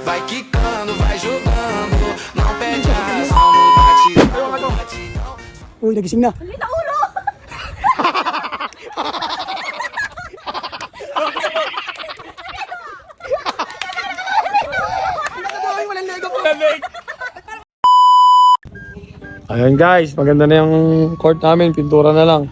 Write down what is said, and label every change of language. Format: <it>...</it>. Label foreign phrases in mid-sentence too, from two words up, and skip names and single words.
<pt>vai quicando, vai jogando. Não perde a ação no batidão.</pt> <tl>Uy, nagising na. Hindi na ulo! Ayan guys, maganda na yung court namin, pintura na lang.</tl>